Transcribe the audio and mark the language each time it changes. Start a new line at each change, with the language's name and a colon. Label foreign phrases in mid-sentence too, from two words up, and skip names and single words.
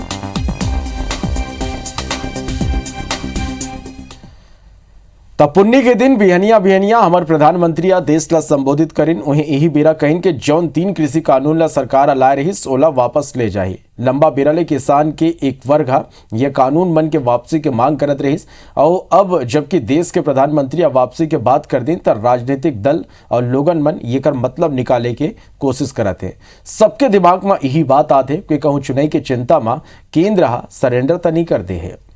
Chhattisgarhi: तपुन्नी के दिन बिहनिया हमारे प्रधानमंत्री देश ला संबोधित करिन। वहीं यही बेरा कहिन के जौन 3 कृषि कानून ला सरकार लाए रही ओला वापस ले जाए। लंबा बेरा ले किसान के एक वर्ग यह कानून मन के वापसी के मांग करत रही और अब जबकि देश के प्रधानमंत्री वापसी के बात कर दिन तब राजनीतिक दल और लोगन मन ये कर मतलब निकाले के कोशिश करते हैं। सबके दिमाग में यही बात आते कि कहूँ चुनाई के चिंता में केंद्र सरेंडर तो नहीं कर दे है